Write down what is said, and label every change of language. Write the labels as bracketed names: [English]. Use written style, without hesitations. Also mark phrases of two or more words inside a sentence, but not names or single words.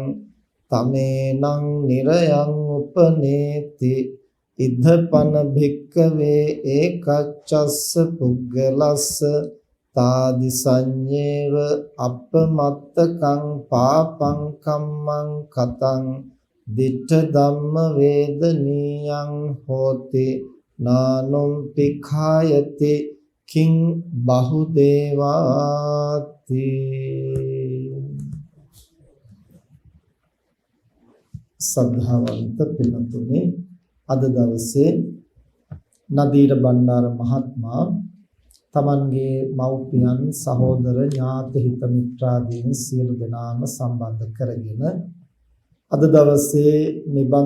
[Pali] තමේනං නිරයං උපනේති ඉද්ධපන භික්ඛවේ ඒකච්චස්ස පුග්ගලස්ස තාදි සංඤේව අපමත්තකං පාපං කම්මං කතං දිට්ඨ ධම්ම වේදනීයං හෝති නානුම් පිඛායති කිං බහුදේවාති. [Sinhala] සද්ධාවන්ත පින්තුනි, අද දවසේ නදීර බණ්ඩාර මහත්මයා තමන්ගේ මව්පියන් සහෝදර ඥාති හිත මිත්‍රාදීන් සියලු දෙනාම සම්බන්ධ කරගෙන අද දවසේ මේ බඳු